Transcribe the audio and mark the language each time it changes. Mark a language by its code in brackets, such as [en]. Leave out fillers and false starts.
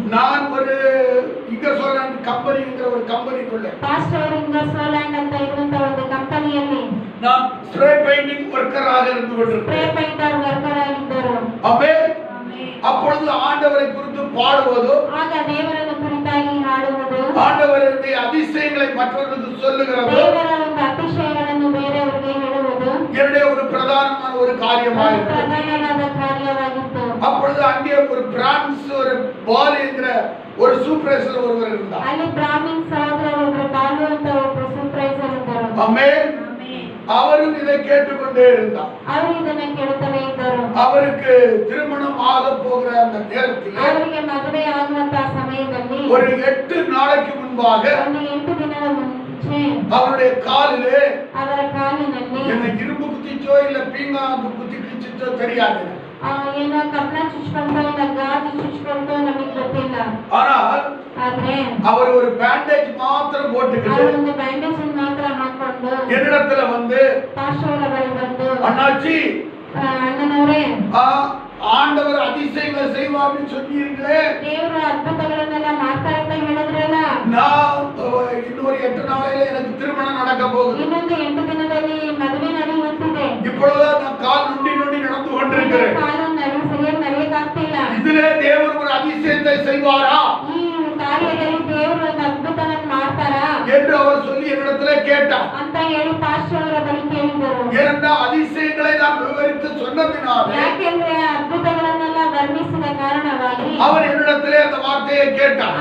[ta] நான் ஒரு இங்கர்சோலாண்ட் கம்பெனிங்கிற ஒரு கம்பெனிக்குள்ள [kn] ಪಾಸ್ಟರ್ ಇಂಗರ್ಸೋಲ್ಯಾಂಡ್ ಅಂತ ಇರುವಂತ ಒಂದು ಕಂಪನಿಯಲ್ಲಿ [ta] நான் ஸ்ப்ரே பெயிண்டிங் ஒர்க்கராக இருந்து [kn] ಸ್ಪ್ರೇ [ta] கொண்டிருந்தேன். [kn] ಪೇಂಟರ್ ವರ್ಕರ್ ಆಗಿದ್ದರು. [ta] ஆமென். ஆமென். அப்பொழுது ஆண்டவரை குறித்து பாடுவதோ, [kn] ಆಗ ದೇವರನ್ನು ಕುರಿತಾಗಿ ಹಾಡುವುದು, [ta] ஆண்டவருடைய அதிசயங்களை மற்றவர்களுக்கு சொல்லுகிறதோ [kn] ದೇವರ ಒಂದು ಅತಿಶಯಗಳನ್ನು ಬೇರೆಯವರಿಗೆ ಹೇಳುವುದು [ta] என்னுடைய ஒரு பிரதானமான ஒரு [kn] ಒಂದು [ta] காரியமாயிருந்தது. [kn] ಪ್ರಧಾನವಾದ ಕಾರ್ಯವಾಗಿತ್ತು. [ta] அப்பொழுது அங்கே ஒரு பிரான்ஸ் ஒரு பால் என்கிற ஒரு சூப்பர்வைசர் ஒருவர் இருந்தார். [kn] ಅಲ್ಲಿ ಬ್ರಾಹ್ಮಿನ್ ಸಹೋದರರು ಒಬ್ಬರು ಬಾಲು ಅಂತ ಒಬ್ಬರು ಸೂಪರ್ವೈಸರ್ ಇದ್ದರು. [ta] ஆமென். ஆமென். அவரும் இதை கேட்டுக்கொண்டே இருந்தார். [kn] ಅವರು ಇದನ್ನ ಕೇಳುತ್ತಲೇ ಇದ್ದರು. [ta] அவருக்கு திருமணம் ஆக போகிற அந்த நேரத்தில் [kn] ಅವರಿಗೆ ಮದುವೆ ಆಗುವಂತಹ ಸಮಯದಲ್ಲಿ [ta] ஒரு 8 நாளைக்கு முன்பாக [kn] ಒಂದು 8 ದಿನದ ಮುಂಚೆ [ta] அவருடைய காலிலே [kn] ಅವರ ಕಾಲಿನಲ್ಲಿ [ta] என்ன இரும்பு குத்திச்சோ இல்ல பீங்காங்கு குத்தி கிழிச்சோ தெரியாது. [kn] ಏನೋ ಕಬ್ಬಣ ಚುಚ್ಕೊಂಡೋ ಇಲ್ಲ ಗಾಜು ಚುಚ್ಕೊಂಡೋ ನಮಗೆ ಗೊತ್ತಿಲ್ಲ. [ta] ஆனால் [kn] ಆದ್ರೆ [ta] அவர் ஒரு பேண்டேஜ் மாத்திரம் போட்டுக்கிட்டு [kn] ಅವರೊಂದು ಬ್ಯಾಂಡೇಜ್ ಮಾತ್ರ ಹಾಕೊಂಡು [ta] என்னிடத்துல வந்து, [kn] ಪಾಸ್ಟರ್ ಬಳಿ ಬಂದು, [ta] அண்ணாச்சி [kn] ಅಣ್ಣನವರೇ, [ta] ஆண்டவர் அதிசயங்களை செய்வார்னு சொன்னீங்களே, [kn] ದೇವರು ಅದ್ಭುತಗಳನ್ನೆಲ್ಲ ಮಾಡ್ತಾ ಅಂತ ಹೇಳಿದ್ರಲ್ಲ, [ta] நான் இன்னொரு 8 நாளையில நடக்க போகுது. [kn] ಇನ್ನೊಂದು 8 ದಿನದಲ್ಲಿ ಮದುವೆ ನಡೆಯುತ್ತಿದೆ. [ta] இப்பொழுதுதான் நான் கால் நொண்டி நொண்டி நடந்து கொண்டிருக்கிறேன். [kn] ಕಾಲು ಸರಿಯಾಗಿ ನಡೆಯಕ್ಕಾಗ್ತಿಲ್ಲ. [ta] இதிலே தேவன் ஒரு அதிசயத்தை செய்வாரா [kn] ಈ ಕಾರ್ಯದಲ್ಲಿ ದೇವರು ಒಂದು ಅದ್ಭುತವನ್ನು ಮಾಡ್ತಾರಾ [ta] என்று அவர் சொல்லி என்னிடத்திலே கேட்டார். [kn] ಅಂತ ಹೇಳಿ ಪಾಸ್ಟರ್ ಅವರ ಬಳಿ ಕೇಳಿದರು. [ta] ஏனென்றால் அதிசயங்களை நான் விவரித்து சொன்னதினாலே [kn] ಯಾಕೆಂದ್ರೆ ಅದ್ಭುತಗಳನ್ನೆಲ್ಲ ವರ್ಣಿಸಿದ ಕಾರಣವಾಗಿ [ta] அவர் என்னிடத்திலே அந்த வார்த்தையை கேட்டார்.